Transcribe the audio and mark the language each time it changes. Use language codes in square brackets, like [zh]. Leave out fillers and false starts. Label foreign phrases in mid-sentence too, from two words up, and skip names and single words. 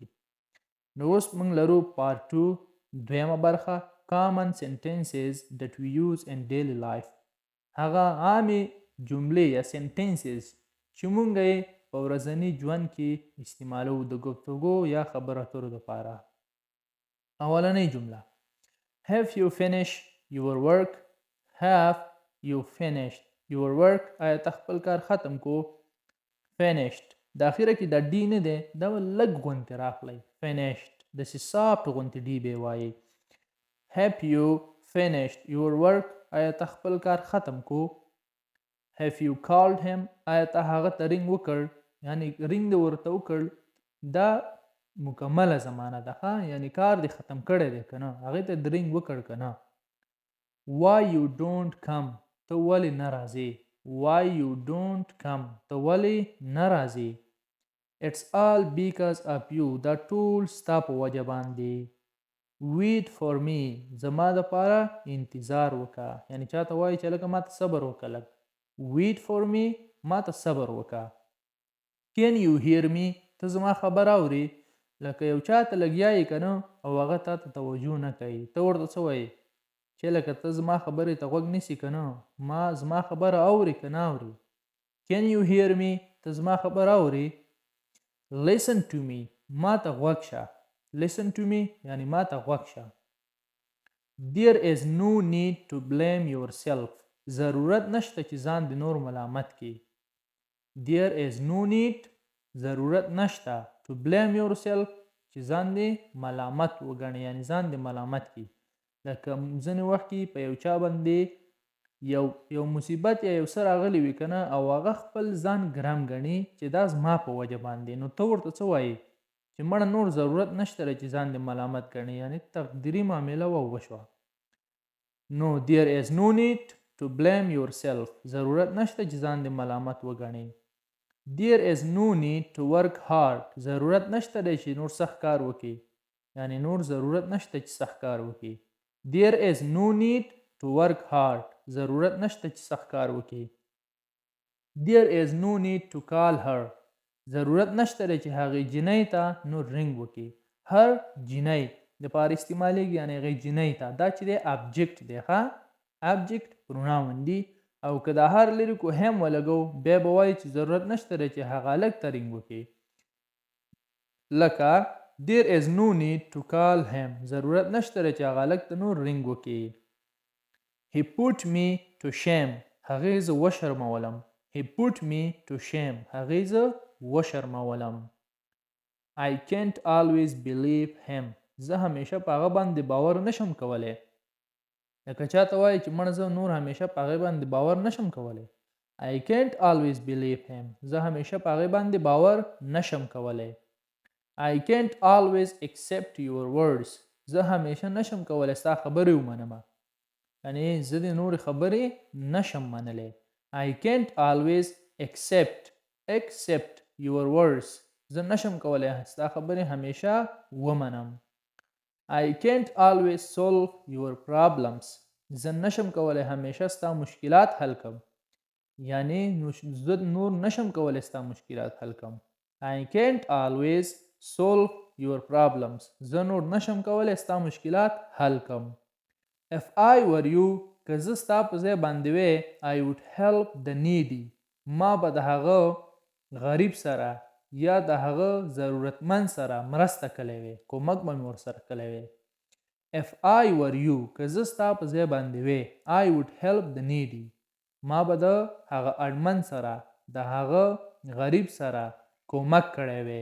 [ps] نو اوس موږ لرو پارت 2 دویمه برخه [en] common sentences that we use in daily life. [ps] هغه عامې جملې یا sentences چې موږ یې په ورځني ژوند کې استعمالو د گفتگو یا خبرو اترو دپاره. اولنۍ جمله [en] Have you finished your work? Have you finished your work? [ps] آیا ته خپل کار ختم کو؟ Finished د اخیره کې د ډي نه دی دا لږ غونتې راخلی finished داسې سافټ غونتې ډي به وایي. [en] Have you finished your work? [ps] آیا ته خپل کار ختم کو؟ [en] Have you called him? [ps] آیا ته هغه ته رینګ وکړ یعنی رینګ دې ورته وکړ دا مکمله زمانه ده یعنی کار دې ختم کړی دی که نه هغې ته د رینګ وکړ که نه. [en] Why you don't come? [ps] ته ولې نه راځې؟ [en] Why you don't come? [ps] ته ولې نه راځې؟ [en] It's all because of you. [ps] دا ټول ستا په وجه باندې. [en] Wait for me. [ps] زما دپاره انتظار وکړه یعنی چاته وایي چې لکه ما ته صبر وکړه لږ. [en] Wait for me [ps] ما ته صبر وکړه. [en] Can you hear me? [ps] ته زما خبر اورې؟ لکه یو چاته لګیا یې که نه او هغه تا ته توجه نه کوي ته ورته څه وایې چې لکه ته زما خبرې ته غوږ نیسي که نه ما زما خبره اورې که نه اورې. [en] Can you hear me? [ps] ته زما خبره اورې؟ [en] Listen to me [ps] ما ته غوږ شه. [en] Listen to me [ps] یعنی ما ته غوږ شه. [en] There is no need to blame yourself. [ps] ضرورت نشته چې ځان د نور ملامت کړي. [en] There is no need [ps] ضرورت نشته [en] to blame yourself [ps] چې ځان دې ملامت وګڼي یعنی ځان دې ملامت کړي. لکه ځینې وخت کې په یو چا باندې یو مصیبت یا یو څه راغلی وي که نه او هغه خپل ځان ګرم ګڼي چې دا زما په وجه باندې نو ته ورته څه وایې چې مړه نور ضرورت نشته چې ځان دې ملامت ګڼي یعنی تقدیري معامله وشوه. نو [en] there is no need to blame yourself [ps] ضرورت نشته چې ځان دې ملامت وګڼي. [en] There is no need to work hard. [ps] ضرورت نشته دی چې نور سخت کار وکړي یعنی نور ضرورت نشته چې سخت کار وکړي. [en] There is no need to work hard. [ps] ضرورت نشته چې سخت کار وکړي. [en] There is no need to call her. [ps] ضرورت نشته دی چې هغې جنۍ ته نور رینګ وکړي. هر جنۍ د پاره استعمالیږي یعنی هغې جنۍ ته دا چې دی ابجکټ دی [en] object pronoun [ps] دی او که دا هر لري کو هم ولګو بیا به وایي چې ضرورت نشته دی چې هغه هلک ته رینګ وکړي. [en] لکه there is no need to call him. [ps] ضرورت نشته دی چې هغه هلک ته نور رینګ وکړي. [en] He put me to shame. [ps] هغې زه وشرمولم. [en] He put me to shame. [ps] هغې زه وشرمولم. [en] I can't always believe him. [ps] زه همیشه په هغه باندې باور نشم کولی. لکه چاته وایي چې مړه زه نور همیشه په هغې باندې باور نشم کولی. [en] I can't always believe him. [ps] زه همیشه په هغې باندې باور نشم کولی. [en] I can't always accept your words. [ps] زه همیشه نشم کولی ستا خبرې ومنمه یعنی زه د نورې خبرې نشم منلی. [en] I can't always accept your words. [ps] زه نشم کولی ستا خبرې همیشه ومنم. [en] I can't always solve your problems. [ps] زه نشم کولی همیشه ستا مشکلات حل کم یعنی زه نور نشم کولی ستا مشکلات حل کم. [en] I can't always solve your problems. [ps] زه نور نشم کولی ستا مشکلات حل کم. [en] If I were you [ps] که زه ستا په ځای باندې وی [en] I would help the needy. [ps] ما به د هغه غریب سره یا د هغه ضرورتمند سره مرسته کلی وی کومک به مې ورسره کلی وی. [en] If I were you [ps] که زه ستا په ځای باندې وی [en] I would help the needy. [ps] ما به د هغه اړمن سره د هغه غریب سره کومک کړی وی.